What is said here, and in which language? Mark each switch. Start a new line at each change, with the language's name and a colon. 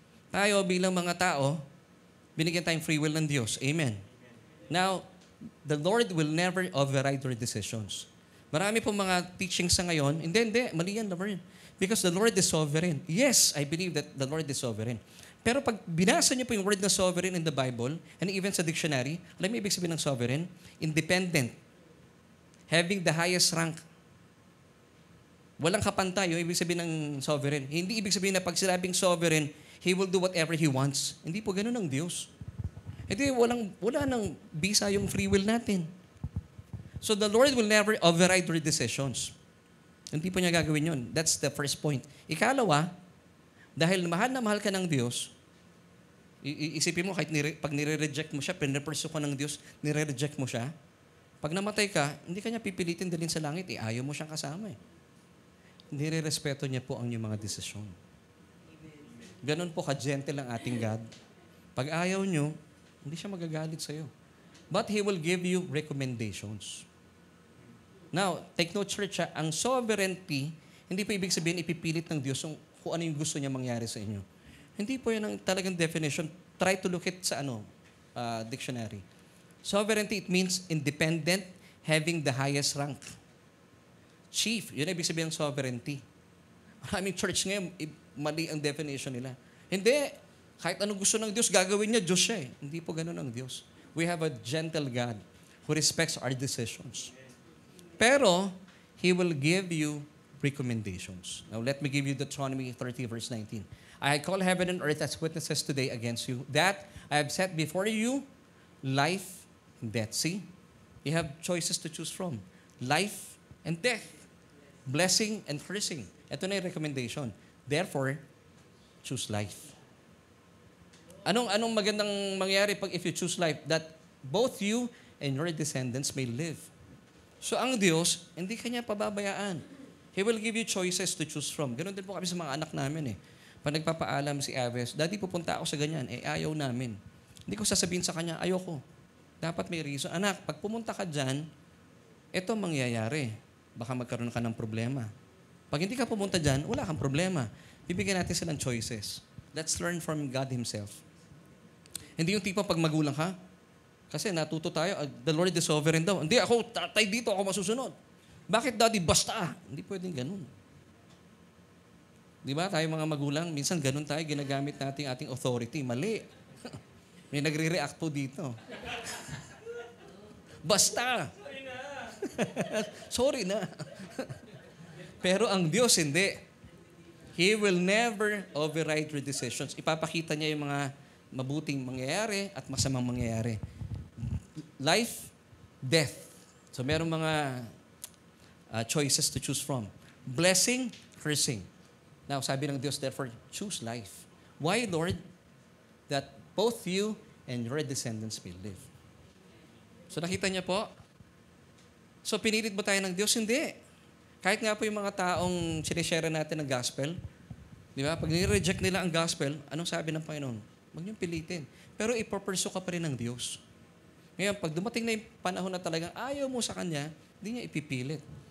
Filipino: Tayo bilang mga tao, binigyan tayong free will ng Diyos.
English: Amen. Now, the Lord will never override your decisions.
Filipino: Marami pong mga teachings sa ngayon, hindi, mali yan, Lord.
English: Because the Lord is sovereign. Yes, I believe that the Lord is sovereign.
Filipino: Pero pag binasa niyo po yung word na sovereign
English: in the Bible, and even sa dictionary, alam mo ibig sabihin ng sovereign? Independent. Having the highest rank.
Filipino: Walang kapantay, yung ibig sabihin ng sovereign. Hindi ibig sabihin na pag sinabing sovereign, He will do whatever He wants. Hindi po ganun ang Diyos. Hindi, wala nang bisa yung free will natin.
English: So the Lord will never override your decisions.
Filipino: Hindi po niya gagawin yun.
English: That's the first point.
Filipino: Ikalawa, dahil mahal na mahal ka ng Diyos, isipin mo, kahit pag nire-reject mo siya, pinrepursue ko ng Diyos, nire-reject mo siya, pag namatay ka, hindi ka niya pipilitin dalhin sa langit, ayaw mo siyang kasama eh. Nire-respeto niya po ang iyong mga desisyon. Ganon po ka-gentle ang ating God. Pag ayaw niyo, hindi siya magagalit sa iyo.
English: But He will give you recommendations.
Filipino: Now,
English: take note, church,
Filipino: ang sovereignty, hindi po ibig sabihin ipipilit ng Diyos kung ano yung gusto niya mangyari sa inyo. Hindi po yan ang talagang definition.
English: Try to look it
Filipino: sa dictionary.
English: Sovereignty, it means independent, having the highest rank.
Filipino: Chief, yun ang ibig sabihin ng sovereignty. Maraming church ngayon, mali ang definition nila. Hindi, kahit anong gusto ng Diyos, gagawin niya, Diyos siya eh. Hindi po ganun ang Diyos.
English: We have a gentle God who respects our decisions. Pero, He will give you recommendations. Now, let me give you Deuteronomy 30 verse 19. I call heaven and earth as witnesses today against you, that I have set before you life and death. See? You have choices to choose from. Life and death. Blessing and cursing.
Filipino: Ito na yung recommendation.
English: Therefore, choose life.
Filipino: Anong magandang mangyari
English: if you choose life? That both you and your descendants may live.
Filipino: So ang Diyos, hindi kanya pababayaan.
English: He will give you choices to choose from.
Filipino: Ganon din po kami sa mga anak namin eh. Pag nagpapaalam si Aves, Daddy, pupunta ako sa ganyan. Ayaw namin. Hindi ko sasabihin sa kanya, ayoko. Dapat may reason. Anak, pag pumunta ka dyan, ito mangyayari. Baka magkaroon ka ng problema. Pag hindi ka pumunta dyan, wala kang problema. Bibigyan natin silang choices.
English: Let's learn from God Himself.
Filipino: Hindi yung tipo pag magulang ka, kasi natuto tayo,
English: the Lord is sovereign
Filipino: daw. Hindi, ako, tatay dito, ako masusunod. Bakit, Daddy, basta? Hindi pwedeng ganun. Di ba, tayo mga magulang, minsan ganun tayo, ginagamit natin ating authority. Mali. May nagre-react po dito. Basta. Sorry na. Pero ang Diyos, hindi.
English: He will never override your decisions.
Filipino: Ipapakita niya yung mga mabuting mangyayari at masamang mangyayari.
English: Life, death.
Filipino: So merong mga
English: choices to choose from. Blessing, cursing. Now,
Filipino: sabi ng Diyos,
English: therefore, choose life. Why, Lord? That both you and your descendants may live.
Filipino: So nakita niya po? So pinilit ba tayo ng Diyos? Hindi. Kahit nga po yung mga taong sinishare natin ng gospel, di ba? Pag nire-reject nila ang gospel, anong sabi ng Panginoon? Huwag niyong pilitin. Pero ipopursue ka pa rin ng Diyos. Ngayon, pag dumating na yung panahon na talagang ayaw mo sa Kanya, hindi niya ipipilit.